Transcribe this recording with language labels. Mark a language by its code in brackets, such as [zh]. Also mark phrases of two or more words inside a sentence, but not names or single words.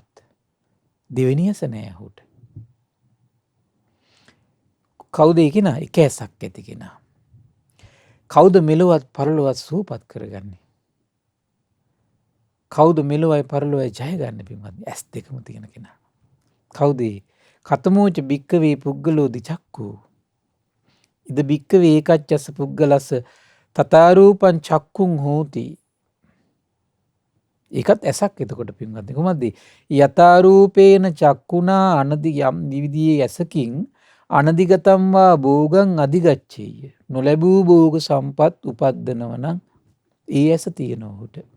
[si] දෙවෙනි ඇස නෑ ඔහුට. කවුද ඒ කෙනා? එක ඇසක් ඇති කෙනා. කවුද මෙලොවත් පරලොවත් සුවපත් කරගන්නේ? කවුද මෙලොවයි පරලොවයි ජය ගන්න පින්වත්නි? ඇස් දෙකම තියෙන කෙනා. කවුද? [pi] කතමෝච භික්කවේ පුද්ගලෝ දිචක්කෝ. ඉද භික්කවේ ඒකච්චස පුද්ගලස්ස තථාරූපං චක්කුං හෝති. [si] ඒකත් ඇසක් එතකොට පින්වත්නි. කොහොමද? [pi] යථාරූපේන චක්කුණා අනදි [si] යම් විවිධයේ ඇසකින් [pi] අනදිගතම් වා භෝගං අධිගච්ඡේය. [si] නොලැබූ භෝග සම්පත් උපද්දනව නම් ඒ ඇස තියෙනවා උට.